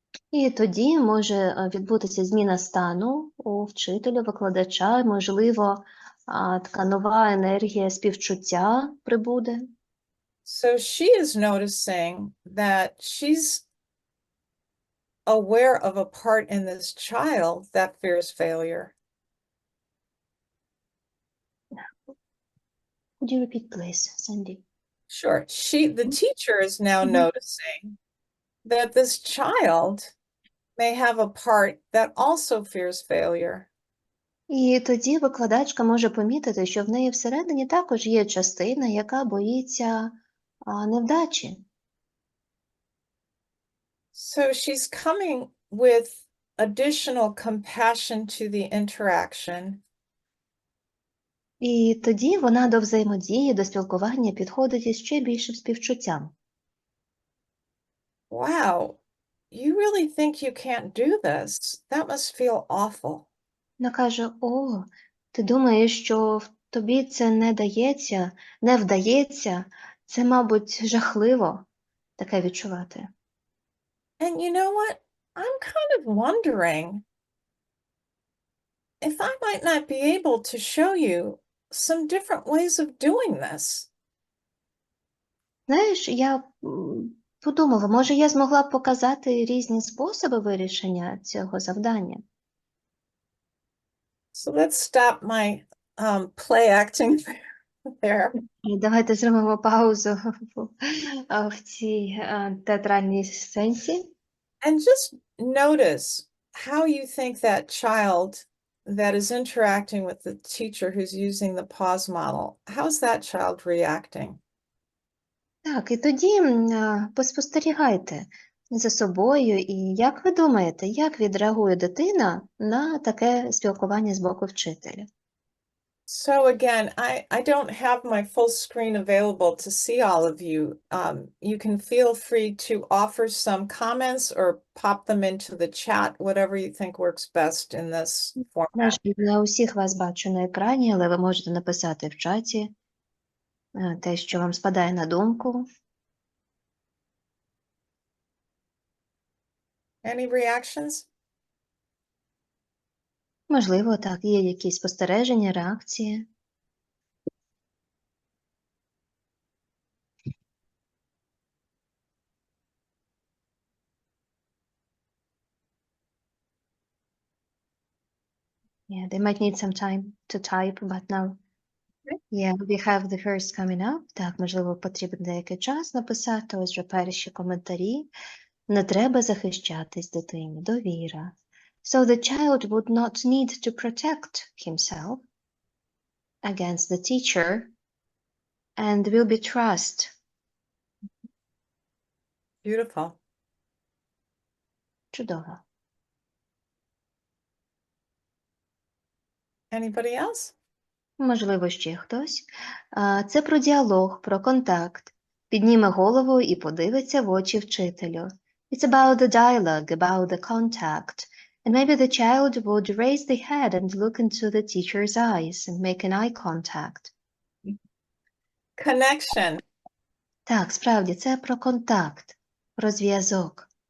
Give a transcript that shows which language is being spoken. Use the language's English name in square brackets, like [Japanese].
[Ukrainian] І тоді може відбутися зміна стану у вчителя, викладача, можливо, така нова енергія співчуття прибуде. [English] So she is noticing that she's aware of a part in this child that fears failure. Could you repeat, please, Sandy? Sure. The teacher is now noticing that this child may have a part that also fears failure. [Ukrainian] І тоді викладачка може помітити, що в неї всередині також є частина, яка боїться невдачі. [English] So she's coming with additional compassion to the interaction. [Ukrainian] І тоді вона до взаємодії, до спілкування підходить із ще більшим співчуттям. [English] Wow, you really think you can't do this? That must feel awful. [Ukrainian] Вона каже, о, ти думаєш, що тобі це не вдається, це, мабуть, жахливо таке відчувати. [English] And you know what? I'm kind of wondering if I might not be able to show you some different ways of doing this. [Ukrainian] Знаєш, я подумала, може я змогла б показати різні способи вирішення цього завдання. [English] So let's stop my play acting there. [Ukrainian] Давайте зробимо паузу в цій театральній сценці. [English] And just notice how you think that child that is interacting with the teacher who's using the pause model, how's that child reacting? [Ukrainian] Так, і тоді поспостерігайте за собою, і як ви думаєте, як відреагує дитина на таке спілкування з боку вчителя? [English] So again, I don't have my full screen available to see all of you. You can feel free to offer some comments or pop them into the chat, whatever you think works best in this format. [Ukrainian] Не усіх вас бачу на екрані, але ви можете написати в чаті те, що вам спадає на думку. [English] Any reactions? [Ukrainian] Можливо, так, є якісь спостереження, реакції. [English] Yeah, they might need some time to type, but now, yeah, we have the first coming up. [Ukrainian] Так, можливо, потрібен деякий час написати. Ось вже перші коментарі. Не треба захищатись дитині, довіра. [English] So the child would not need to protect himself against the teacher and will be trust. Beautiful. [Ukrainian] Чудово. [English] Anybody else? [Ukrainian] Можливо, ще хтось. Це про діалог, про контакт. Підніме голову і подивиться в очі вчителю. [English] It's about the dialogue, about the contact. And maybe the child would raise the head and look into the teacher's eyes and make an eye contact. Connection. [Ukrainian] Так, справді, це про контакт, про зв'язок.